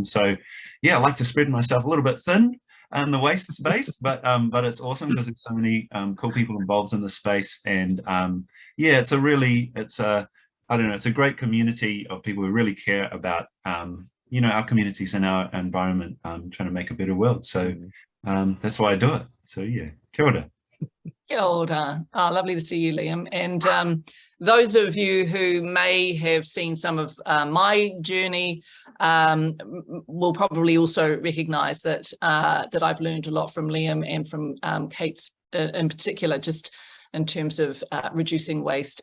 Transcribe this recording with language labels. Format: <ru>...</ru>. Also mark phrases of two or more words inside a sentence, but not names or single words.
<en>So yeah, I like to spread myself a little bit thin in the waste space, but it's awesome because there's so many cool people involved in the space, and yeah, it's a great community of people who really care about our communities and our environment, trying to make a better world. So that's why I do it. So yeah,</en> <mi>kia ora. Kia ora.</mi> <en>Oh, lovely to see you, Liam. And those of you who may have seen some of my journey will probably also recognise that I've learned a lot from Liam and from Kate's in particular, just in terms of reducing waste.</en>